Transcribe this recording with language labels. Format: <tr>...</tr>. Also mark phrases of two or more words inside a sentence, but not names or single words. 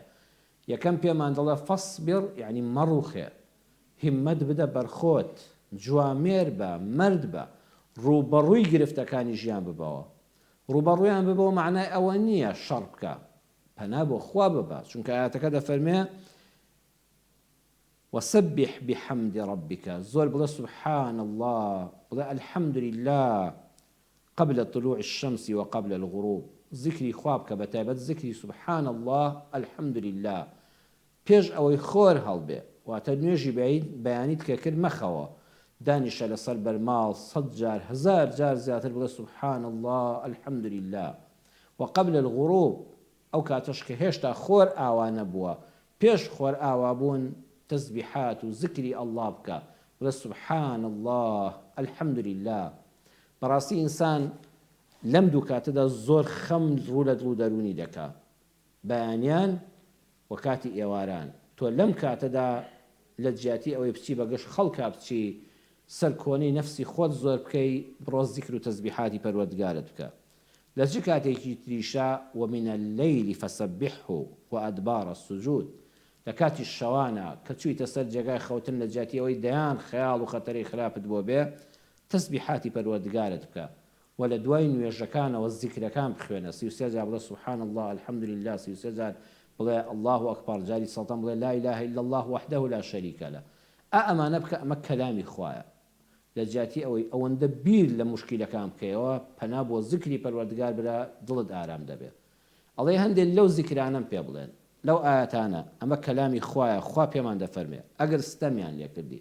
<ckb>یەکەم پێمان دەڵێ فەصبر یعنی مەڕوخێ، هیممەت بدە بەرخۆت، جوامێر بە، مەرد بە، ڕوبەڕووی گرفتەکانی ژیان ببەوە. ڕوبەڕوویان ببەوە معنای ئەوە نییە شەڕ بکە، پەنا بۆ خوا ببە، چونکە ئاەتەکە دەفەرمێ</ckb> <ar>وسبح بحمد ربك،</ar> <ckb>زۆر بڵێ</ckb> <ar>سبحان الله، بڵێ الحمد لله قبل طلوع الشمس وقبل الغروب.</ar> <ckb>ذکری خوا بکە، بەتایبەت ذکری</ckb> <ar>سبحان الله الحمد لله</ar> <ckb>پێش ئەوەی خۆر هەڵبێ، واتە نوێژی بەیانیت کە کرد مەخەوە، دانیشە لەسەر بەرماڵ 100 جار 1000 جار زیاتر بڵێ</ckb> <ar>سبحان الله الحمد لله. وقبل الغروب</ar> <ckb>ئەو کاتەش کە هێشتا خۆر ئاوا نەبووە، پێش خۆر ئاوا بوون تەسبیحات و ذکری ئەڵڵا بکە، بڵێ</ckb> <ar>سبحان الله الحمد لله.</ar> <ckb>بەڕاستی ئینسان لەم دوو کاتەدا زۆر خەم ڕوو لە دڵ و دەرونی دەکا، بەیانیان و کاتی ئێواران. تۆ لەم کاتەدا لە جیاتی ئەوەی بچی بەگەشت خەڵکا بچی سەر کۆنەی نەفسی خۆت زۆر بکەی، بڕۆ ذیکر و تەسبیحاتی پەروەردگارت بکە. لە چ کاتێکی تریشا</ckb> <ar>ومن الليل فسبحه وأدبار السجود،</ar> <ckb>لە کاتی شەوانە کە چوویتە سەر جێگای خەوتن لە جیاتی ئەوەی دەیان خەیاڵ و خەتەری خراپت بۆ بێ، تەسبیحاتی پەروەردگارت بکە و لە دوای نوێژەکانەوە ذیکرەکان بخوێنە.</ckb> <ar>33</ar> <ckb>جار بڵێ</ckb> <ar>سبحان الله الحمد لله، 33</ar> <ckb>جار بڵێ</ckb> <ar>الله ئەکبەر،</ar> <ckb>جاری سەڵتان بڵێ</ckb> <ar>لا إله إلا الله وحده لا شريك له.</ar> <ckb>ئەمانە بکە، ئەمە کەلامی خوایە. لە جیاتی ئەوەی ئەوەندە بیر لە موشکیلەکان بکەیەوە، پەنا بۆ ذیکری پەروەردگار برا، دڵت ئارام دەبێت. ئەڵێ هەندێک لەو ذیکرانەم پێ بڵێن، لەو ئاەتانە ئەمە کەلامی خوایە، خوا پێمان دەفەرمێ ئەگەر ستەمیان لێ کردی.</ckb>